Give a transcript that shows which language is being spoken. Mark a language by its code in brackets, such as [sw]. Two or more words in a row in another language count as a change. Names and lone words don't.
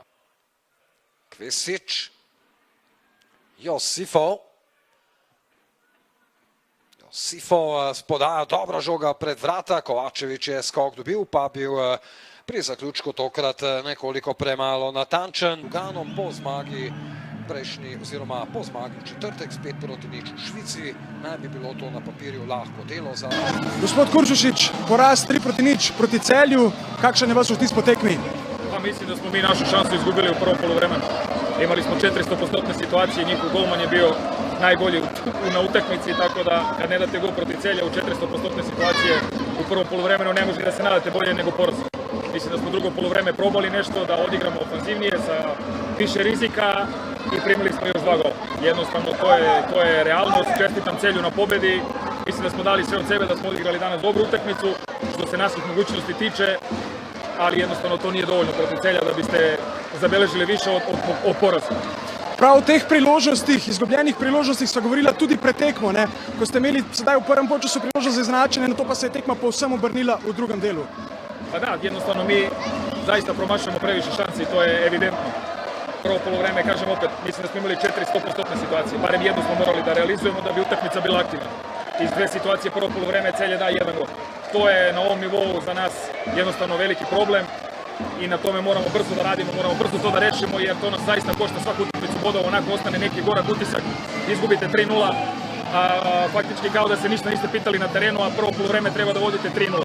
[sl] Kvesič, Josifov spodaja, dobra žoga pred vrata, Kovačević je skok dobil, pa bil pri zaključku tokrat nekoliko premalo natančen. Luganom po zmagi prejšnji oziroma po zmagi v četrtek s 5-0 v Švici, naj bi bilo to na papirju lahko delo za... Gospod Kuršušić, poraz 3-0 proti Celju, kakšen je vaš vtis po tekmi? [sr] Pa mislim da smo mi našu šansu izgubili u prvom poluvremenu. Imali smo 400% situacije, njihov golman je bio najbolji na utakmici, tako da kad ne date gol protiv Celja u 400% situacije u prvom poluvremenu ne može da se nadate bolje nego poraz. Mislim da smo drugo poluvreme probali nešto, da odigramo ofanzivnije sa više rizika i primili smo još 2 gola. Jednostavno to je realnost, čestitam Celju na pobedi, mislim da smo dali sve od sebe, da smo odigrali danas dobru utakmicu, što se naših mogućnosti tiče, ali jednostavno to nije dovoljno protiv Celja da biste zabeležili više od poraza. [sl] Prav o teh priložnostih, izgubljenih priložnostih sva govorila tudi pred tekmo, ne? Ko ste imeli sedaj v prvem polčasu priložnost za izenačenje, na to pa se je tekma povsem obrnila v drugem delu. [sr] Pa da, jednostavno mi zaista promašujemo previše šansi i to je evidentno. Prvo poluvreme, kažem opet, mislim da smo imali 400% situacije, barem jednu smo morali da realizujemo da bi utakmica bila aktivna. Iz 2 situacije prvo poluvreme Celje da 1 gol. To je na ovom nivou za nas jednostavno veliki problem i na tome moramo brzo da radimo, moramo brzo to da rešimo jer to nas zaista košta svaku utakmicu bodova, onako ostane neki gorak utisak, izgubite 3-0, a faktički kao da se ništa niste pitali na terenu, a prvo poluvreme treba da vodite 3-0.